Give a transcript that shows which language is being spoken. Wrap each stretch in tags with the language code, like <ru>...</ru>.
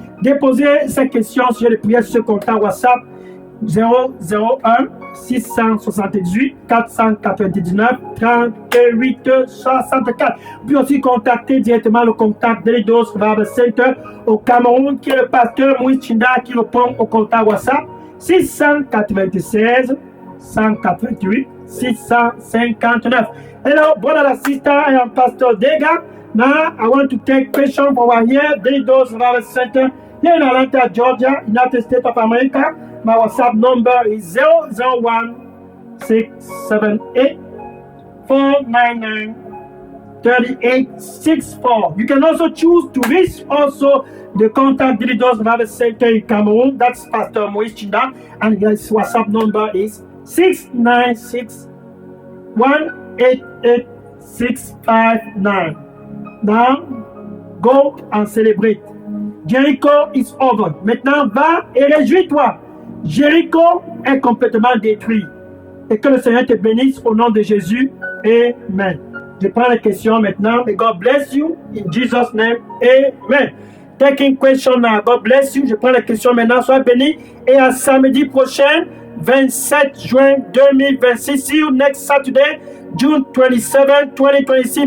<fr>Déposez ces questions, sujets de prière sur ce contact WhatsApp 001 678 499 38 64. Puis aussi contacter directement le contact Gelidos Revival Center au Cameroun, qui est le pasteur Moïse Chinda qui répond au contact WhatsApp 696 188 659.</fr> <en>Hello, brother and sister, I am Pastor Dega. Now, I want to take questions from our here, Gelidos Revival Center, here in Atlanta, Georgia, United States of America. My WhatsApp number is 001 678 499 3864. You can also choose to reach also the contact Gelidos Revival Center in Cameroon. That's Pastor Moïse Chinda, and his WhatsApp number is 696 188 659. Now, go and celebrate. Jericho is over.</en> <fr>Maintenant, va et réjouis-toi. Jericho est complètement détruit. Et que le Seigneur te bénisse au nom de Jésus. Amen. Je prends les questions maintenant.</fr> <en>May God bless you in Jesus' name. Amen. Taking question now. God bless you.</en> <fr>Je prends les questions maintenant. Sois béni. Et à samedi prochain, 27 juin 2026.</fr> <en>See you next Saturday, June 27, 2026.</en>